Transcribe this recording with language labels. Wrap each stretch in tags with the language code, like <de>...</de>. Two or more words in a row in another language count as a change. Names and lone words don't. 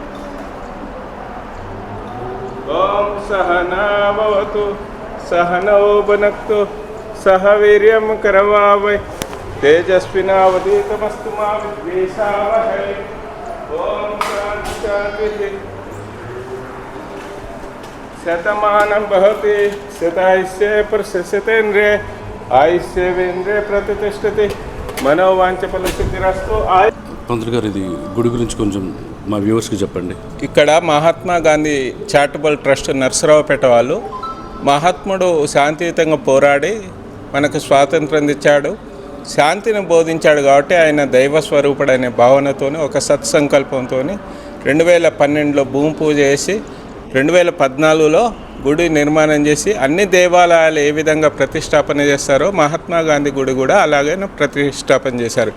<sa>ओम सहना भवतु सहनौ भुनक्तु सह वीर्यं करवावहै तेजस्विनावधीतमस्तु मा विद्विषावहै. ओम शांति शांति. शतमानं भवति शतायुष्ये पुरुषशतेन्द्रिये आयुष्येवेन्द्रिये प्रतिष्ठति మనోవాంఛఫలసిద్ధిరస్తు.</sa> <te>పంతులు గారు, ఇది గుడి గురించి కొంచెం మా వ్యూవర్స్కి చెప్పండి. ఇక్కడ మహాత్మా గాంధీ చారిటబుల్ ట్రస్ట్ నర్సరావుపేట వాళ్ళు, మహాత్ముడు శాంతియుతంగా పోరాడి మనకు స్వాతంత్రం తెచ్చాడు, శాంతిని బోధించాడు కాబట్టి ఆయన దైవ స్వరూపుడనే భావనతో ఒక సత్సంకల్పంతో 2012లో భూమి పూజ చేసి 2014లో గుడి నిర్మాణం చేసి అన్ని దేవాలయాలు ఏ విధంగా ప్రతిష్టాపన చేస్తారో మహాత్మా గాంధీ గుడి కూడా అలాగే ప్రతిష్టాపన చేశారు.</te>